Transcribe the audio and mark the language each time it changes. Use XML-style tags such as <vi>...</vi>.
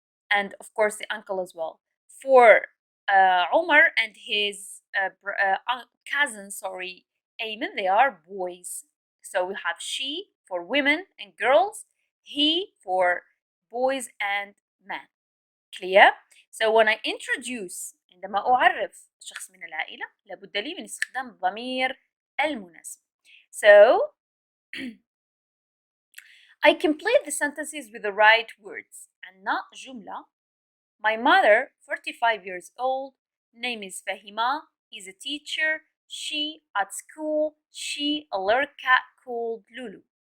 <en>And of course the uncle as well. For Omar and his cousin, Ayman, they are boys. So we have she for women and girls, he for boys and men. Clear? So when I introduce,</en> <ar>عندما أعرف شخص من العائلة لابد لي من استخدام الضمير المناسب.</ar> <en>So I complete the sentences with the right words.</en> <ar>عندنا جملة.</ar> <en>My mother, 45 years old, name is Fahima, is a teacher. She at school. She a little cat called Lulu.</en>